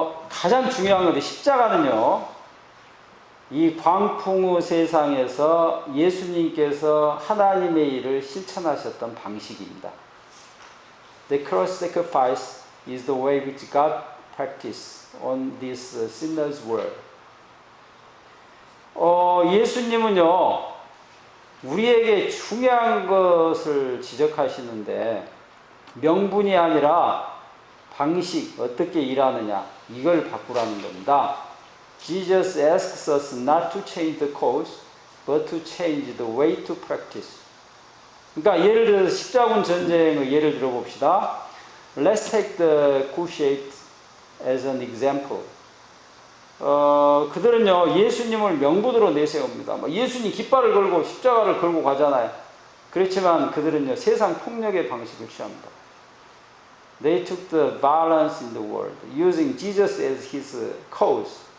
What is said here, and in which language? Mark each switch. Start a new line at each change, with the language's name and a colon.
Korean: 가장 중요한 건데 십자가는요. 이 광풍의 세상에서 예수님께서 하나님의 일을 실천하셨던 방식입니다.
English: The cross sacrifice is the way which God practiced on this sinner's world.
Korean: 예수님은요, 우리에게 중요한 것을 지적하시는데 명분이 아니라 방식, 어떻게 일하느냐 이걸 바꾸라는 겁니다.
English: Jesus asks us not to change the course, but to change the way to practice.
Korean: 그러니까 예를 들어서 십자군 전쟁의 예를 들어봅시다.
English: Let's take the Crusade as an example.
Korean: 그들은요 예수님을 명분으로 내세웁니다. 예수님 깃발을 걸고 십자가를 걸고 가잖아요. 그렇지만 그들은요 세상 폭력의 방식을 취합니다.
English: They took the violence in the world, using Jesus as his cause.